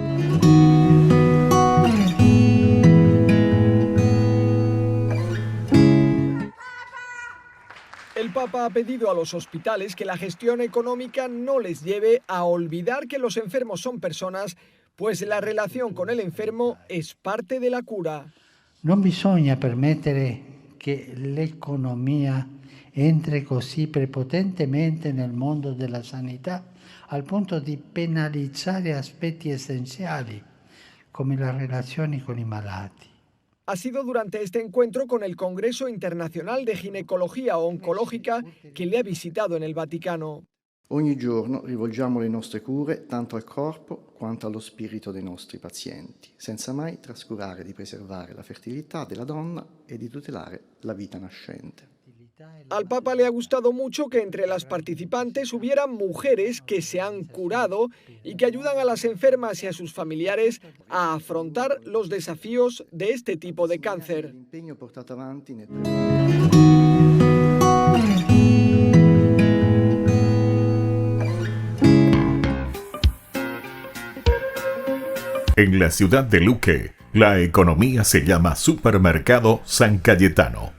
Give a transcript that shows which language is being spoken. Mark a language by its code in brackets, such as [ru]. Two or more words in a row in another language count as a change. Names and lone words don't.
[es] El Papa ha pedido a los hospitales que la gestión económica no les lleve a olvidar que los enfermos son personas, pues la relación con el enfermo es parte de la cura. [it] Non bisogna permettere che l'economia entri così prepotentemente nel mondo della sanità al punto di penalizzare aspetti essenziali come le relazioni con i malati. [es] Ha sido durante este encuentro con el Congreso Internacional de Ginecología Oncológica que le ha visitado en el Vaticano. [it] Ogni giorno rivolgiamo le nostre cure tanto al corpo quanto allo spirito dei nostri pazienti, senza mai trascurare di preservare la fertilità della donna e di tutelare la vita nascente. [es] Al Papa le ha gustado mucho que entre las participantes hubieran mujeres que se han curado y que ayudan a las enfermas y a sus familiares a afrontar los desafíos de este tipo de cáncer. En la ciudad de Luque, la economía se llama Supermercado San Cayetano.